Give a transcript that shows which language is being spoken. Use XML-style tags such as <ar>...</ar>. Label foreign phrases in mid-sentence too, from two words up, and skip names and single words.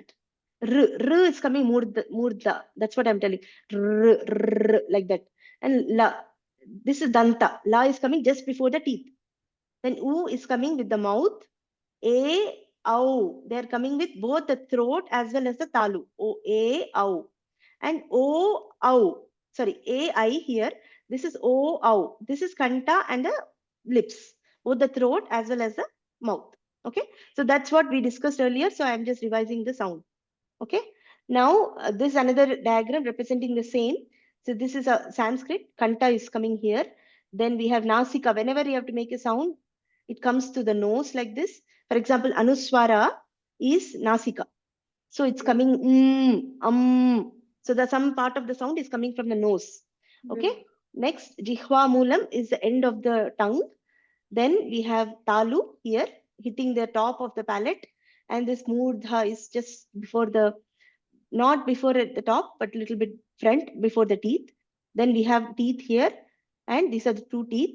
<en>R is coming murda. That's what I'm telling. R, like that. And la, this is danta. La is coming just before the teeth. Then u is coming with the mouth. A, au. They are coming with both the throat as well as the talu. O, a, au. And o, au. Sorry, a, I here. This is o, au. This is kanta and the lips. Both the throat as well as the mouth. Okay. So that's what we discussed earlier. So I'm just revising the sound. Okay. Now this is another diagram representing the same. So this is a Sanskrit. Kanta is coming here. Then we have nasika. Whenever you have to make a sound, it comes to the nose like this. For example, anuswara is nasika. So it's coming So the some part of the sound is coming from the nose. Okay. Next,</en> <sa>jihva moolam</sa> <en>is the end of the tongue. Then we have talu here hitting the top of the palate, and this murdha is just before not before at the top, but a little bit front before the teeth. Then we have teeth here, and these are the two teeth.</en>